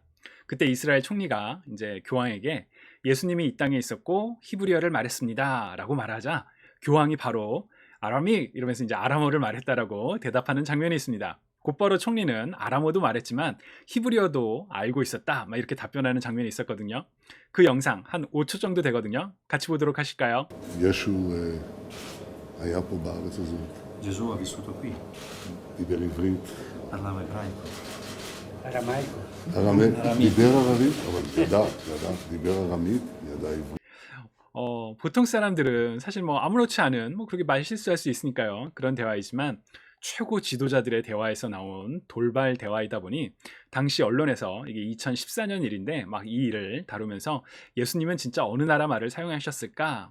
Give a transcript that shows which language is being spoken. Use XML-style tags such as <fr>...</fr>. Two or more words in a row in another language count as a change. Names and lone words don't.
<ko>그때 이스라엘 총리가 이제 교황에게 예수님이 이 땅에 있었고 히브리어를 말했습니다 라고 말하자 교황이 바로 아람익 이러면서 이제 아람어를 말했다라고 대답하는 장면이 있습니다. 곧바로 총리는 아람어도 말했지만 히브리어도 알고 있었다 막 이렇게 답변하는 장면이 있었거든요. 그 영상 한 5초 정도 되거든요. 같이 보도록 하실까요?</ko> <he>ישו היה פה בארץ הזאת,</he> <it>Gesù ha vissuto qui,</it> <he>דיבר עברית,</he> <it>parlava ebraico. Aramaico.</it> <he>דיבר ערבית, אבל ידע, דיבר ארמית, ידע עברית.</he> <ko>보통 사람들은 사실 뭐 아무렇지 않은 뭐 그렇게 말 실수할 수 있으니까요. 그런 대화이지만 최고 지도자들의 대화에서 나온 돌발 대화이다 보니 당시 언론에서 이게 2014년 일인데 막 이 일을 다루면서 예수님은 진짜 어느 나라 말을 사용하셨을까?</ko>